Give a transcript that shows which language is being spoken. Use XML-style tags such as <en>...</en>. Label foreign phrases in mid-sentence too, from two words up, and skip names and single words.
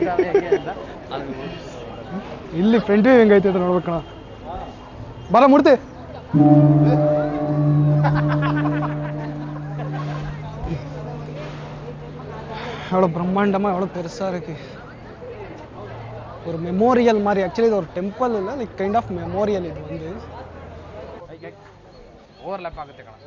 <kn>ಇಲ್ಲಿ ಫ್ರಂಟ್ ವ್ಯೂ ಹೆಂಗೈತೆ ಅಂತ ನೋಡ್ಬೇಕಣ. ಬರ ಮೂರ್ತಿ.</kn> <ta>எவ்வளோ பிரம்மாண்டமாக எவ்வளோ பெருசாக இருக்கு. ஒரு மெமோரியல் மாதிரி. ஆக்சுவலி இது ஒரு டெம்பிள் இல்லை,</ta> <en>like kind of memorial.</en> <ta>இது வந்து ஓவர்லேப் ஆகுது கணக்கு.</ta>